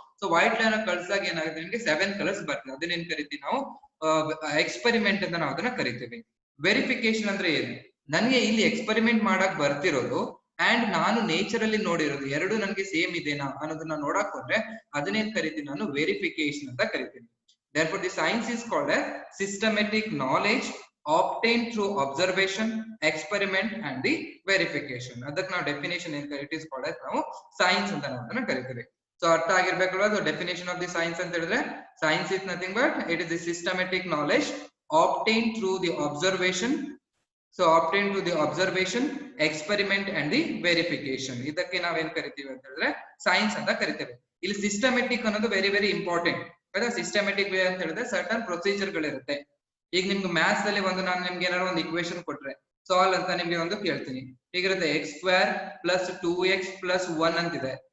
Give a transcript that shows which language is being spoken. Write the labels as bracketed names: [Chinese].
[Kannada] So white light ಅನ್ನ ಕಳ್ಸಾಗ ಏನಾಗುತ್ತೆ, ನಿಮಗೆ 7 ಕಲರ್ಸ್ ಬರ್ತದೆ. ಅದನ್ನೇನ್ ಕರಿತೀವಿ ನಾವು, ಎಕ್ಸ್ಪೆರಿಮೆಂಟ್ ಅಂತ ನಾವು ಅದನ್ನ ಕರಿತೀವಿ. ವೆರಿಫಿಕೇಶನ್ ಅಂದ್ರೆ ಏನು, ನನಗೆ ಇಲ್ಲಿ ಎಕ್ಸ್ಪೆರಿಮೆಂಟ್ ಮಾಡಕ್ ಬರ್ತಿರೋದು ಅಂಡ್ ನಾನು ನೇಚರ್ ಅಲ್ಲಿ ನೋಡಿರೋದು ಎರಡು ನನಗೆ ಸೇಮ್ ಇದೆನಾ ಅನ್ನೋದನ್ನ ನೋಡಕ್ ಹೋದ್ರೆ ಅದನ್ನೇನ್ ಕರಿತೀನಿ ನಾನು, ವೆರಿಫಿಕೇಶನ್ ಅಂತ ಕರಿತೀನಿ. [English] Therefore, the science is called a systematic knowledge obtained through observation, experiment and the verification. [Kannada] ಅದಕ್ಕೆ ನಾವು ಡೆಫಿನೇಷನ್ ಏನ್ ಕರಿತೀವಿ, [English] it is called as [Kannada] ನಾವು ಸೈನ್ಸ್ ಅಂತ ನಾವು ಕರಿತೀವಿ. ಸೊ ಅರ್ಥ ಆಗಿರ್ಬೇಕಲ್ವಾ, ಅದು [English] definition of the science [Kannada] ಅಂತ ಹೇಳಿದ್ರೆ, [English] Science is nothing but it is the systematic knowledge obtained through the observation. So obtained through the observation, experiment and the verification. [Kannada] ಇದಕ್ಕೆ ನಾವೇನ್ ಕರಿತೀವಿ ಅಂತ ಹೇಳಿದ್ರೆ ಸೈನ್ಸ್ ಅಂತ ಕರಿತೇವೆ. ಇಲ್ಲಿ ಸಿಸ್ಟಮ್ಯಾಟಿಕ್ ಅನ್ನೋದು very very important. Systematic way ಅಂತ ಹೇಳಿದ್ರೆ ಸರ್ಟನ್ ಪ್ರೊಸೀಜರ್ ಗಳಿರುತ್ತೆ. ಈಗ ನಿಮ್ಗೆ ಮ್ಯಾಥ್ಸ್ ಅಲ್ಲಿ ಒಂದು ನಾನು ನಿಮ್ಗೆ ಏನಾದ್ರು ಒಂದು ಇಕ್ವೇಶನ್ ಕೊಟ್ರೆ ಸಾಲ್ವ್ ಅಂತ ನಿಮ್ಗೆ ಒಂದು ಕೇಳ್ತೀನಿ, ಹೀಗಿರುತ್ತೆ x² + 2x + 1 ಅಂತಿದೆ.